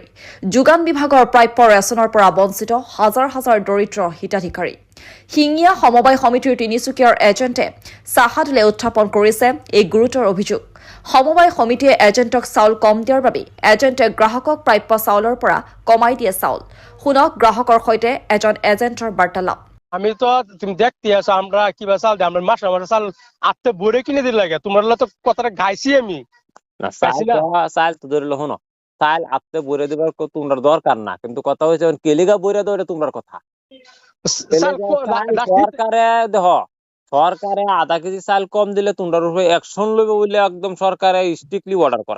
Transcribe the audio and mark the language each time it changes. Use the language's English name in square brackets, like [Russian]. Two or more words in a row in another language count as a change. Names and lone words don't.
[Assamese] যোগান বিভাগৰ প্ৰাপ্য ৰেচনৰ পৰা বঞ্চিত হাজাৰ হাজাৰ দৰিদ্ৰ হিতাধিকাৰী। শিঙিয়া সমবায় সমিতিৰ তিনিচুকীয়াৰ এজেণ্টে চাহাদুলে উত্থাপন কৰিছে এই গুৰুতৰ অভিযোগ। সমবায় সমিতিয়ে এজেণ্টক চাউল কম দিয়াৰ বাবে এজেণ্টে গ্ৰাহকক প্ৰাপ্য চাউলৰ পৰা কমাই দিয়ে চাউল। শুনক গ্রাহকের সৈতে এজন এজেন্টর বার্তালাপ। [Bangla] আমি তো তুমি দেখতে আছো আমরা কিবা চাল দিই আমরা মাসে মাসে চাল আটতে বড়ে কিনে দিলে লাগে তোমার তো কথাটা গাইছি আমি না চাল তো ধরে লহন চাল আটতে বড়ে দেবার তোমার দরকার না, কিন্তু কথা হয়েছে কেলিগা বড়ে দেওয়া তোমার কথা। সরকারে দেখ সরকারে আধা কেজি চাল কম দিলে তোমার উপরে অ্যাকশন লইবে বলে একদম সরকারে [English] strictly order [Bangla] করা।